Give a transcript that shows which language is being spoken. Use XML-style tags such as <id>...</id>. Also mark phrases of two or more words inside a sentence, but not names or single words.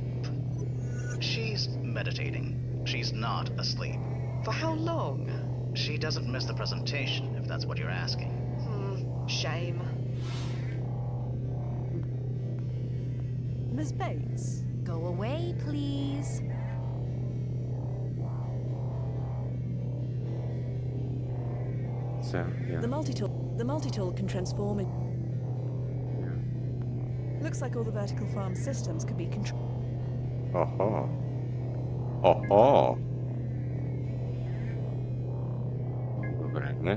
<en>She's meditating. She's not asleep. For how long? She doesn't miss the presentation, if that's what you're asking. Shame. Miss Bates? Go away, please.</en> <bg>Сега, я.</bg> <en>The multi-tool can transform it.</en> <bg>Я.</bg> <en>Looks like all the vertical farm systems can be controlled.</en> <bg>Охо. Добре, не.</bg>